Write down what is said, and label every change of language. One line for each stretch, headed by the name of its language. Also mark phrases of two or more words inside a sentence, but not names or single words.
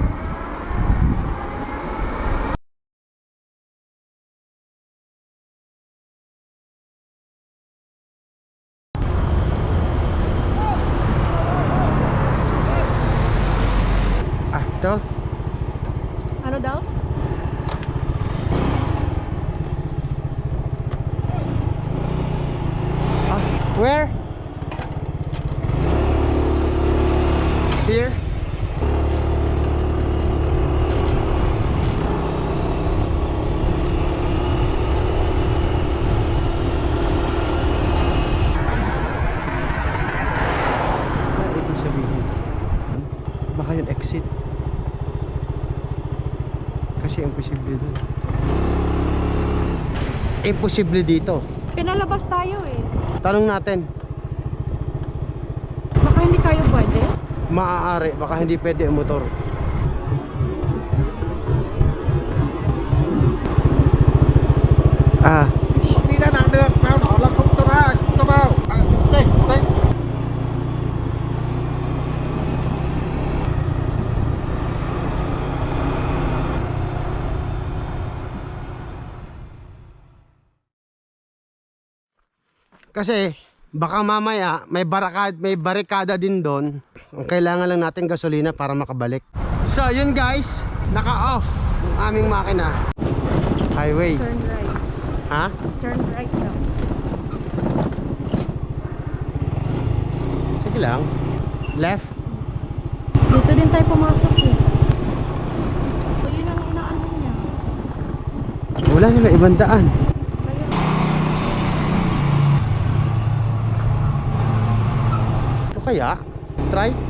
Filipino: Daw? Ano daw? Where? Here? Ano ibig sabihin? Baka yung exit. Kasi imposible dun. Imposible dito. Pinalabas tayo eh. Tanong natin. Baka hindi tayo pwede. Maaari, baka hindi pwede ang motor.
Vietnamese: Đi ra nào được, vào đó là không cho ra, không cho vào. Đây, đây.
Filipino: Kasi baka mamaya may barikada din doon. Ang kailangan lang natin gasolina para makabalik. So yun guys, naka-off yung aming makina. Highway.
English: Turn right.
Filipino: Ha?
English: Turn right
Filipino: daw. Sige lang. Left. Dito din tayo pumasok eh. O yun ang inaano niya. Wala na, may ibang daan. Kaya, Ito kaya? Try.